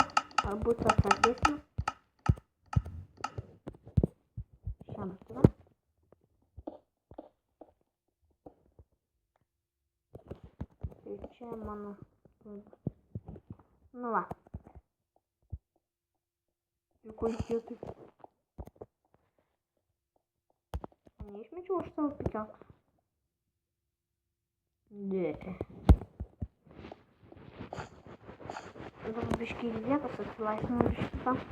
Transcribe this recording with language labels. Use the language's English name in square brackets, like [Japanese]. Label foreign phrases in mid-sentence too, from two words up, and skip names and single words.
[Lithuanian] Ar būsiu atsargesnis? Šiam turiu. Tai čia mano. Nu va. [Russian] Какой хитрый. [Lithuanian] Не išmečiau aš savo pikaksą. Ne. Dabar biškai vietos atsilaisvinau iš šitą.